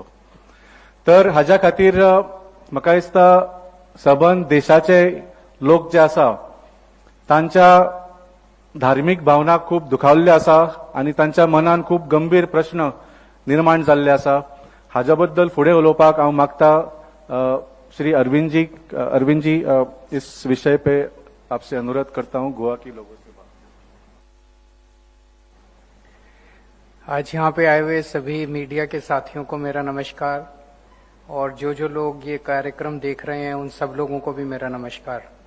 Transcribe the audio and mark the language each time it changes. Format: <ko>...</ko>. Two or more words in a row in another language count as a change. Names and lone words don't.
<kok>तर हाज्या खातीर म्हाका दिसता सबंद देशाचे लोक जे आसा तांच्या धार्मीक भावना खूब दुखावल्ल्यो आसा आणि तांच्या मनान खूब गंभीर प्रश्न निर्माण जाल्ले आसा. हाज्या बद्दल फुडें उलोवपाक हांव मागता</kok> <hi>श्री अरविंद जी, इस विषय पे आपसे अनुरोध करता हूं गोवा की लोगों से बात. आज यहाँ पे आए हुए सभी मीडिया के साथियों को मेरा नमस्कार, और जो लोग ये कार्यक्रम देख रहे हैं उन सब लोगों को भी मेरा नमस्कार.</hi>